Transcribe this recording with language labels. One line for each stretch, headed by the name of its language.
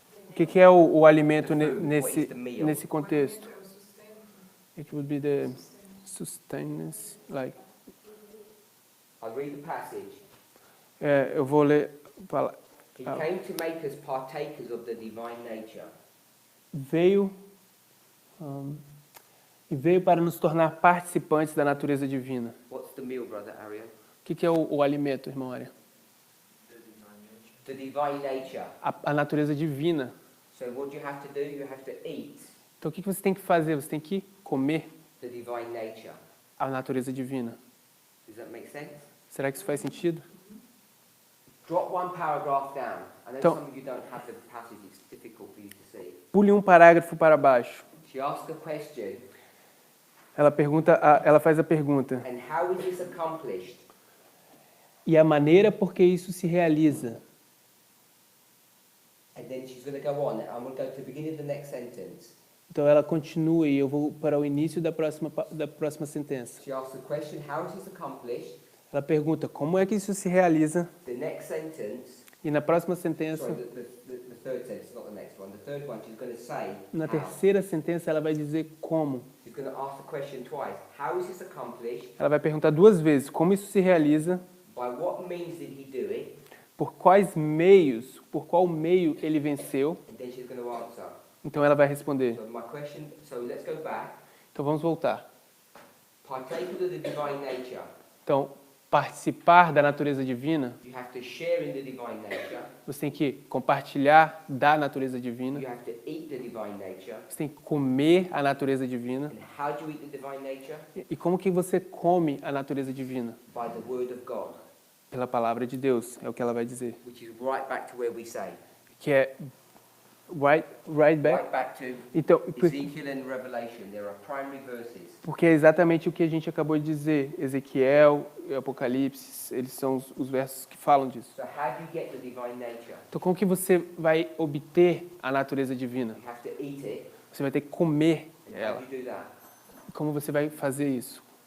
Portuguese: O que é o alimento
English: What is the meal?
Portuguese: nesse contexto?
English: It would be the sustenance, like. I'll read the passage.
Portuguese: Eu vou ler.
English: He came to make us partakers of the divine nature.
Portuguese: Veio e veio para nos tornar participantes da natureza divina.
English: What's the meal, Brother Ariel?
Portuguese: O que é o alimento, irmão Aria?
English: The divine nature.
Portuguese: A natureza divina.
English: So what do you have to do? You have to eat
Portuguese: Então o que você tem que fazer? Você tem que comer
English: the divine nature.
Portuguese: a natureza divina.
English: Does that make sense?
Portuguese: Será que isso faz sentido?
English: Drop one paragraph down. I know
Portuguese: Então-
English: some of you don't have the passage, it's difficult for you to see.
Portuguese: Pule um parágrafo para baixo.
English: She asks a question,
Portuguese: Ela faz a pergunta.
English: and how is this accomplished?
Portuguese: E a maneira por que isso se realiza?
English: And then she's going to go on. I'm going to go to the beginning of the next sentence.
Portuguese: Então ela continua e eu vou para o início da próxima sentença.
English: She asks the question, how is this accomplished?
Portuguese: Ela pergunta como é que isso se realiza?
English: The next sentence,
Portuguese: E na próxima sentença,
English: sorry, the third sentence, not the next one. The third one, she's going to say,
Portuguese: na
English: how.
Portuguese: terceira sentença, ela vai dizer como.
English: She's going to ask the question twice. How is this accomplished?
Portuguese: Ela vai perguntar duas vezes como isso se realiza,
English: By what means did he do it?
Portuguese: por quais meios, por qual meio ele venceu.
English: And then she's going to answer.
Portuguese: Então ela vai responder.
English: So my question, so let's go back.
Portuguese: Então vamos voltar.
English: Partake of the divine nature.
Portuguese: Então, participar da natureza divina,
English: You have to share in the divine nature.
Portuguese: você tem que compartilhar da natureza divina,
English: You have to eat the divine nature.
Portuguese: você tem que comer a natureza divina.
English: And how do you eat the divine nature?
Portuguese: E como que você come a natureza divina?
English: By the word of God,
Portuguese: Pela palavra de Deus, é o que ela vai dizer.
English: which is right back to where we say.
Portuguese: Que é
English: right back. Right back to
Portuguese: Então,
English: Ezekiel and Revelation. There are primary verses.
Portuguese: porque é exatamente o que a gente acabou de dizer. Ezequiel e Apocalipse, eles são os versos que falam disso.
English: So how do you get the divine nature?
Portuguese: Então, como que você vai obter a natureza divina?
English: You have to eat it.
Portuguese: Você vai ter que comer
English: And how
Portuguese: ela.
English: do you do that?
Portuguese: Como você vai fazer isso?